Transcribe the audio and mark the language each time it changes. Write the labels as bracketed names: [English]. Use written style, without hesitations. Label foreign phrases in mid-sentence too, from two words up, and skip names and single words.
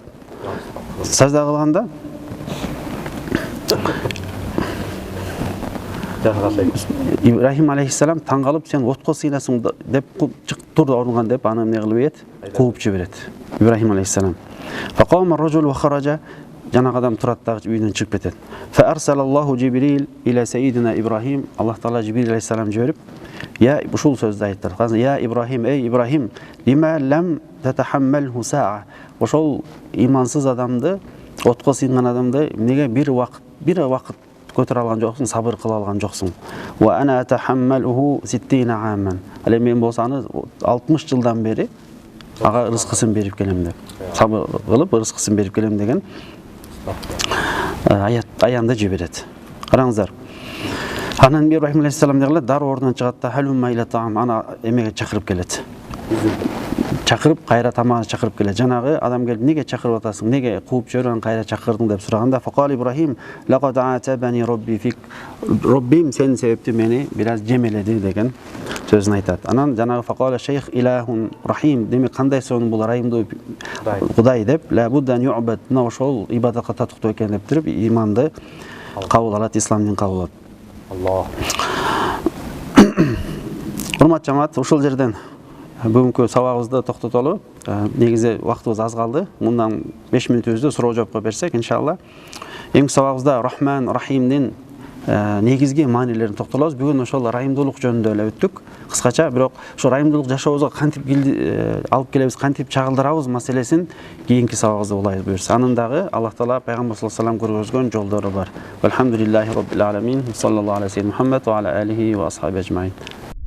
[Kyrgyz] Сажда кылганда Ибрахим алейхиссалам таң калып, сен отко сыйнасың деп турду орунган деп аны эмне кылып ийет? Кууп жиберет. Ибрахим алейхиссалам. [Arabic] فقام الرجل وخرج, [Kyrgyz] жанагы адам турат да үйдөн чыгып кетет. [Arabic] فأرسل الله جبريل إلى سيدنا إبراهيم, [Kyrgyz] Аллах Таала Жибрил алейхиссалам жиберип, я ушул сөздү айттыр. [Arabic] يا إبراهيم, эй Ибрахим, لما لم تتحمله ساعة. [Kyrgyz] Ошол имансыз адамды, отко сыйнган адамды эмнеге бир вакыт көтөрө алган жоксуң, сабыр кыла алган жоксуң. [Arabic] وأنا أتحمله 60 عاما. [Kyrgyz] Ал эми мен болсо аны 60 жылдан бери ага рызкысын берип келем деп. Сабыр кылып рызкысын берип келем деген аянды жиберет. Караңыздар. Анан Ибрахим алейхиссалам дегиле дар ордунан чыгат да [Arabic] هلم إلى الطعام, [Kyrgyz] ана эмеге чакырып келет. Чакырып кайра тамагына чакырып келет. Жанагы адам келип неге чакырып атасың, неге кууп жиберген, кайра чакырдың деп сураганда [Arabic] فقال إبراهيم لقد عاتبني ربي فيك, [Kyrgyz] роббим сенин себептен мени бир аз жемеледи деген сөзүн айтат. Анан жанагы [Arabic] فقال الشيخ إله رحيم, [Kyrgyz] демек кандай сонун бул райымдуу Кудай деп, [Arabic] لا بد أن يعبد, [Kyrgyz] мына ошол ибадатка татыктуу экен деп туруп иманды кабыл алат, ислам динин кабыл алат. Аллах. Урматтуу жамаат, ушул жерден бүгүнкү сабагыбызды токтотолу. Негизи убактыбыз аз калды. Мындан 5 мүнөтүбүздү суроо жоопко берсек, иншалла. Эмки сабагыбызда Рахман, Рахимдин негизги маанилерин токтолобуз. Бүгүн ошол райымдуулук жөнүндө эле өттүк. Кыскача, бирок ошо райымдуулук жашообузга кантип алып келебиз, кантип чагылдырабыз маселесин кийинки сабагыбызда улай буйрса. Анын дагы Аллах таала пайгамбар [Arabic] صلى الله عليه وسلم [Kyrgyz] көргөзгөн жолдору бар. [Arabic] الحمد لله رب العالمين. صلى الله عليه محمد وعلى آله وأصحاب أجمعين.